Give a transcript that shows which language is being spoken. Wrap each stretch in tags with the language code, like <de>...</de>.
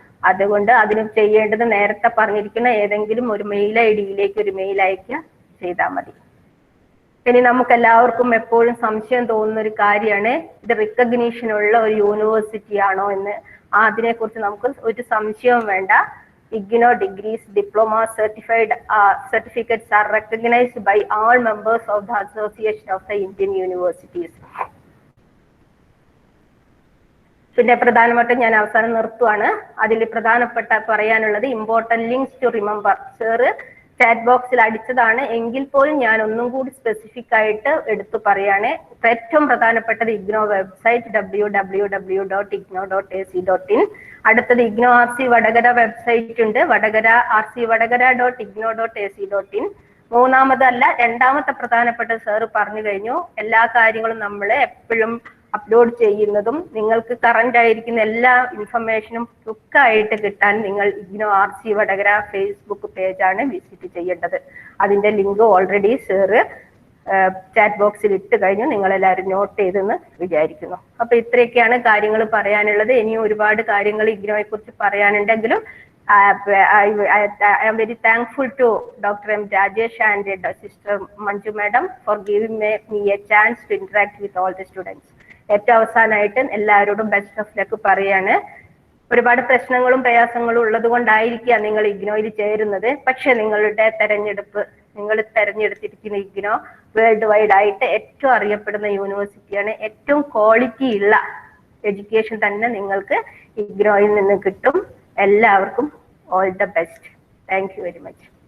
<ml>അതുകൊണ്ട് അതിന് ചെയ്യേണ്ടത് നേരത്തെ പറഞ്ഞിരിക്കുന്ന ഏതെങ്കിലും ഒരു മെയിൽ ID-യിലേക്ക് ഒരു മെയിൽ അയക്കുക ചെയ്താൽ മതി. ഇനി നമുക്ക് എല്ലാവർക്കും എപ്പോഴും സംശയം തോന്നുന്ന ഒരു കാര്യമാണ്, ഇത് റിക്കഗ്നീഷൻ ഉള്ള ഒരു യൂണിവേഴ്സിറ്റി ആണോ എന്ന്. അതിനെക്കുറിച്ച് നമുക്ക് ഒരു സംശയവും വേണ്ട.</ml> <en>IGNO degrees, diplomas, certificates are recognized by all members of the Association of the Indian Universities.</en> <ml>പിന്നെ പ്രധാനമായിട്ടും ഞാൻ അവസാനം നിർത്തുവാണ്. അതിൽ പ്രധാനപ്പെട്ട പറയാനുള്ളത്</ml> <en>Important links to remember.</en> <ml>Sir chat ബോക്സിൽ അടിച്ചതാണ്, എങ്കിൽ പോലും ഞാൻ ഒന്നും കൂടി സ്പെസിഫിക് ആയിട്ട് എടുത്തു പറയാണ്. ഏറ്റവും പ്രധാനപ്പെട്ടത് ഇഗ്നോ വെബ്സൈറ്റ് www.igno.ac.in. അടുത്തത് ഇഗ്നോ RC വടകര വെബ്സൈറ്റ് ഉണ്ട്, www.igno.ac.in. മൂന്നാമതല്ല, രണ്ടാമത്തെ പ്രധാനപ്പെട്ട സാറ് പറഞ്ഞു കഴിഞ്ഞു. എല്ലാ കാര്യങ്ങളും നമ്മൾ എപ്പോഴും അപ്ലോഡ് ചെയ്യുന്നതും നിങ്ങൾക്ക് കറന്റ് ആയിരിക്കുന്ന എല്ലാ ഇൻഫർമേഷനും ക്വിക്കായിട്ട് കിട്ടാൻ നിങ്ങൾ IGNOU RC Vadakara Facebook പേജാണ് visit ചെയ്യേണ്ടത്. അതിന്റെ ലിങ്ക് ഓൾറെഡി സാറ് ചാറ്റ് ബോക്സിൽ ഇട്ട് കഴിഞ്ഞു, നിങ്ങളെല്ലാവരും നോട്ട് ചെയ്തെന്ന് വിചാരിക്കുന്നു. അപ്പൊ ഇത്രയൊക്കെയാണ് കാര്യങ്ങൾ പറയാനുള്ളത്. ഇനിയും ഒരുപാട് കാര്യങ്ങൾ ഇഗ്നോയെ കുറിച്ച് പറയാനുണ്ടെങ്കിലും</ml> <en>I am very thankful to Dr. M. Rajesh and Sister Manju Madam for giving me a chance to interact with all the students.</en> <ml>ഏറ്റവും അവസാനമായിട്ട് എല്ലാവരോടും ബെസ്റ്റ് ഓഫ് ലക്ക് പറയാണ്. ഒരുപാട് പ്രശ്നങ്ങളും പ്രയാസങ്ങളും ഉള്ളത് കൊണ്ടായിരിക്കാം നിങ്ങൾ ഇഗ്നോയിൽ ചേരുന്നത്. പക്ഷെ നിങ്ങളുടെ തെരഞ്ഞെടുപ്പ്, നിങ്ങൾ തെരഞ്ഞെടുത്തിരിക്കുന്ന ഇഗ്നോ വേൾഡ് വൈഡ് ആയിട്ട് ഏറ്റവും അറിയപ്പെടുന്ന യൂണിവേഴ്സിറ്റിയാണ്. ഏറ്റവും ക്വാളിറ്റി ഉള്ള എഡ്യൂക്കേഷൻ തന്നെ നിങ്ങൾക്ക് ഇഗ്നോയിൽ നിന്ന് കിട്ടും. എല്ലാവർക്കും all the best.</ml> <en>Thank you very much.</en>